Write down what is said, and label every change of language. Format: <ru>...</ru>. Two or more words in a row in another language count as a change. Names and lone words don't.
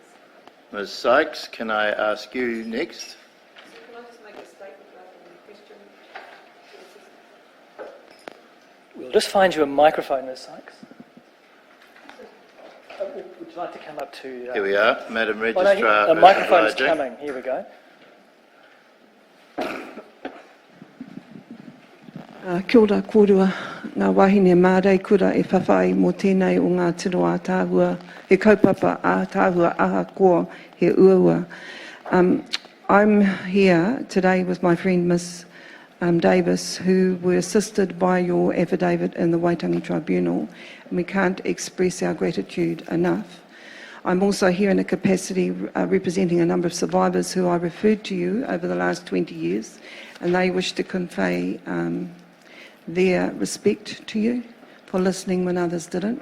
<en>Ms Sykes, can I ask you next? Can I just make a statement rather than a question? We'll just find you a microphone, Ms Sykes. Would you like to come up to... Here we are, Madam Oh, Registrar. no, the microphone is obliging. coming. Here we go.</en> <mi>Kia ora kōrua, ngā wahine mārei kura e whawhai mō tēnei o ngā tiro ātāhua, he kaupapa ātāhua aha koa he uaua.</mi> <en>I'm here today with my friend Miss Davis, who were assisted by your affidavit in the Waitangi Tribunal, and we can't express our gratitude enough. I'm also here in a capacity representing a number of survivors who I referred to you over the last 20 years, and they wish to convey their respect to you for listening when others didn't.</en>